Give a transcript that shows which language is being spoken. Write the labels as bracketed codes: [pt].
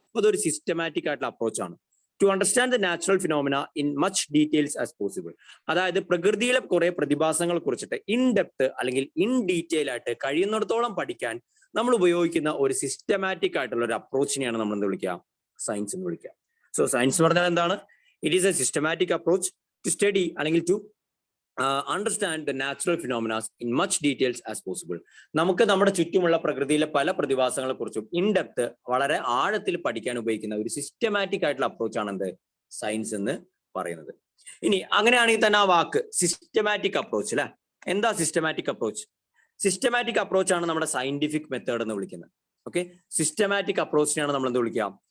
[ml] അതൊരു സിസ്റ്റമാറ്റിക് ആയിട്ടുള്ള അപ്രോച്ച് ആണ്. [en] To understand the natural phenomena in much details as possible. [ml] അതായത് പ്രകൃതിയിലെ കുറെ പ്രതിഭാസങ്ങളെ കുറിച്ചിട്ട് ഇൻ ഡെപ്ത് അല്ലെങ്കിൽ ഇൻ ഡീറ്റെയിൽ ആയിട്ട് കഴിയുന്നിടത്തോളം പഠിക്കാൻ നമ്മൾ ഉപയോഗിക്കുന്ന ഒരു സിസ്റ്റമാറ്റിക് ആയിട്ടുള്ള ഒരു അപ്രോച്ചിനെയാണ് നമ്മൾ എന്ത് വിളിക്കുക? സയൻസ് എന്ന് വിളിക്കുക. സോ സയൻസ് എന്ന് പറഞ്ഞാൽ എന്താണ്? [en] It is a systematic approach to study [ml] അല്ലെങ്കിൽ [en] to understand the natural phenomena in much details as possible. [ml] നമുക്ക് നമ്മുടെ ചുറ്റുമുള്ള പ്രകൃതിയിലെ പല പ്രതിഭാസങ്ങളെ കുറിച്ചും ഇൻ ഡെപ്ത് വളരെ ആഴത്തിൽ പഠിക്കാൻ ഉപയോഗിക്കുന്ന ഒരു സിസ്റ്റമാറ്റിക് ആയിട്ടുള്ള അപ്രോച്ച് ആണ് എന്ത്? സയൻസ് എന്ന് പറയുന്നത്. ഇനി അങ്ങനെയാണെങ്കിൽ തന്നെ ആ വാക്ക് സിസ്റ്റമാറ്റിക് അപ്രോച്ച് അല്ലെ, എന്താ സിസ്റ്റമാറ്റിക് അപ്രോച്ച്? സിസ്റ്റമാറ്റിക് അപ്രോച്ച് ആണ് നമ്മുടെ സയന്റിഫിക് മെത്തേഡ് എന്ന് വിളിക്കുന്നത്. ഓക്കെ, സിസ്റ്റമാറ്റിക് അപ്രോച്ചിനെയാണ് നമ്മൾ എന്ത് വിളിക്കുക?